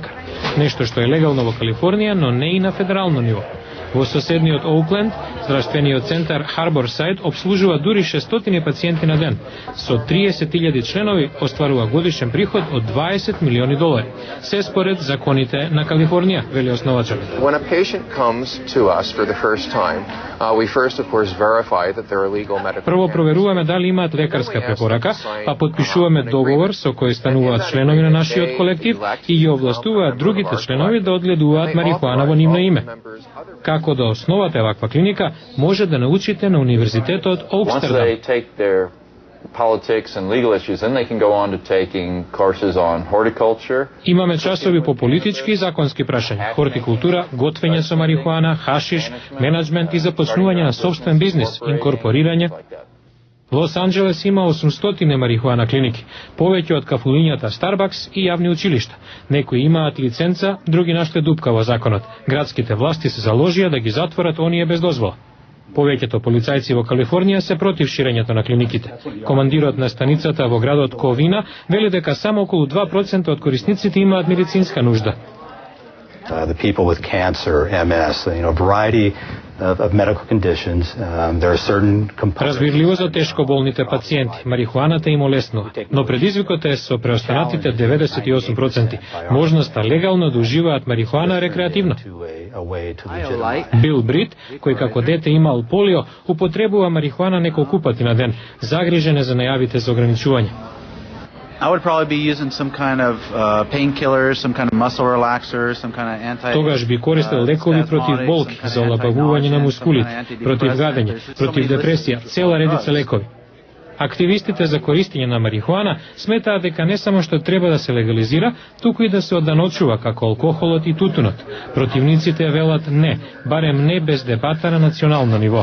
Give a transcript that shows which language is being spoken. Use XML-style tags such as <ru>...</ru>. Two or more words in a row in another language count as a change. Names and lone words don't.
<mk>Нешто што е легално во Калифорнија, но не и на федерално ниво. Во соседниот Оукленд, здравствениот центар Харборсайд обслужува дури 600 пациенти на ден. Со 30.000 членови остварува годишен приход од $20 милиони. Се според законите на Калифорнија, вели основачот.</mk> <en>When a patient comes to us for the first time, we first of course verify that they're a legal medical.</en> <mk>Прво проверуваме дали имаат лекарска препорака, па потпишуваме договор со кој стануваат членови на нашиот колектив и ги овластуваат другите членови да одгледуваат марихуана во нивно име. Како да основате ваква клиника, може да научите на Универзитетот Окстердам.</mk> <en>Politics and legal issues, then they can go on to taking courses on horticulture.</en> <mk>Имаме часови по политички и законски прашања, хортикултура, готвење со марихуана, хашиш, менеджмент и започнување на собствен бизнис, инкорпорирање. Лос Анџелес има 800 марихуана клиники, повеќе од кафулињата Starbucks и јавни училишта. Некои имаат лиценца, други нашли дупка во законот. Градските власти се заложија да ги затворат оние без дозвола. Повеќето полицајци во Калифорнија се против ширењето на клиниките. Командирот на станицата во градот Ковина вели дека само околу 2% од корисниците имаат медицинска нужда.</mk> <en>The people with cancer, MS, variety of medical conditions. There are certain components.</en> <mk>Разбирливо за тешко болните пациенти, марихуаната им олеснува, но предизвикот е со преостанатите 98%. Можноста легално да уживаат марихуана рекреативно. Бил Брит, кој како дете имал полио, употребува марихуана неколку пати на ден, загрижен е за најавите за ограничување.</mk> <en>I would probably be using some kind of painkillers, some kind of muscle relaxers, some kind of anti.</en> <mk>Тогаш би користел лекови против болки, за олабавување на мускулите, против гадење, против депресија, цела редица лекови. Активистите за користење на марихуана сметаат дека не само што треба да се легализира, туку и да се одданочува како алкохолот и тутунот. Противниците велат не, барем не без дебата на национално ниво.</mk>